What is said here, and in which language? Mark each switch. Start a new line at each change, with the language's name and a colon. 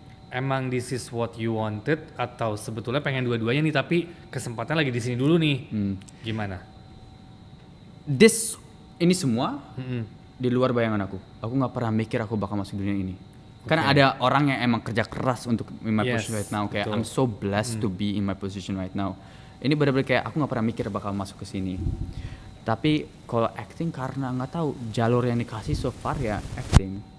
Indonesian: Emang
English: this is what you wanted
Indonesian: atau sebetulnya pengen dua-duanya nih tapi kesempatan lagi di sini dulu nih? Gimana? Ini semua di luar bayangan aku. Aku nggak pernah mikir aku bakal masuk dunia ini. Karena ada orang yang emang kerja keras untuk
English: in my Yes, position right now. Kayak
Indonesian: betul.
English: I'm so blessed to be in my position right now.
Indonesian: Ini benar-benar kayak aku nggak pernah mikir bakal masuk ke sini. Tapi kalau acting karena nggak tahu jalur yang dikasih
English: so far
Indonesian: ya acting.